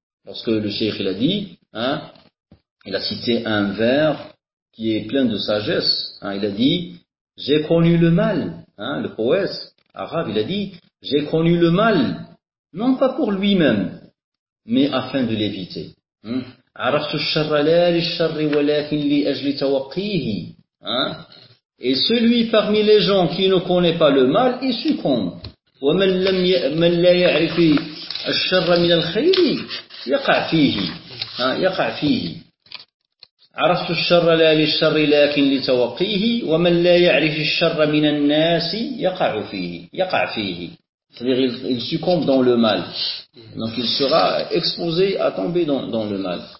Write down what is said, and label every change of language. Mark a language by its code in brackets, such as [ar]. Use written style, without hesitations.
[fr] Parce que le cheikh, il a dit, il a cité un vers qui est plein de sagesse, il a dit, j'ai connu le mal, le poète arabe, il a dit, j'ai connu le mal, non pas pour lui-même, mais afin de l'éviter. [ar] عرفت الشر لا للشر ولكن لأجل توقيه. [fr] Et celui parmi les gens qui ne connaît pas le mal, il succombe. [ar] ومن لم من لا يعرف الشر من الخير يقع فيه. يقع فيه. عرفت الشر لا للشر لكن لتوقيه ومن لا يعرف الشر من الناس يقع فيه يقع فيه. [fr] C'est-à-dire il succombe dans le mal. Donc il sera exposé à tomber dans le mal.